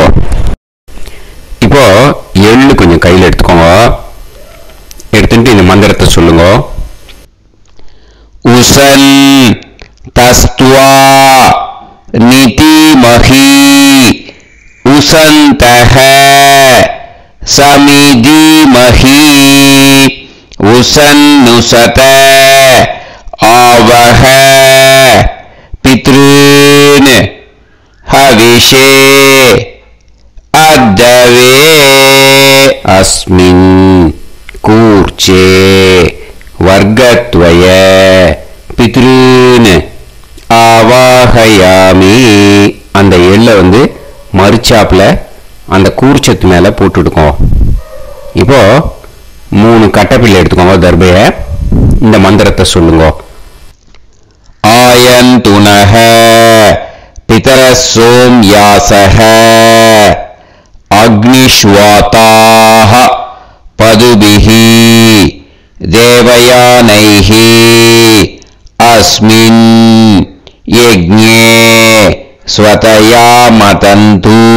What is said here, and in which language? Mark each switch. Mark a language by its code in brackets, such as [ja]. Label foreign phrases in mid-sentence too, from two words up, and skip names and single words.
[ta] இப்போ எள்ளு கொஞ்சம் கையில் எடுத்துக்கோங்க. எடுத்துட்டு இந்த மந்திரத்தை சொல்லுங்க. [sa] उशन् तस्त्वा निधीमहि உசந்தஹ समिधिमहि उषन्नुषत आवह पितॄन् हविषे अद्यवे अस्मिन् कूर्चे वर्गत्वय पितॄन् आवाहयामि. [ta] அந்த எள்ள மறுச்சாப்புல அந்த கூர்ச்சத்து மேல போட்டுடுங்க. இப்போ 3 கட்டப்பிள்ளை எடுத்துக்கோங்க. தர்பைய இந்த மந்திரத்தை சொல்லுங்க. [sa] आयन्तुनः पितरः सोम्यासः अग्निष्वात्ताः पथिभिः देवयानैः अस्मिन् यज्ञे स्वधया मदन्तु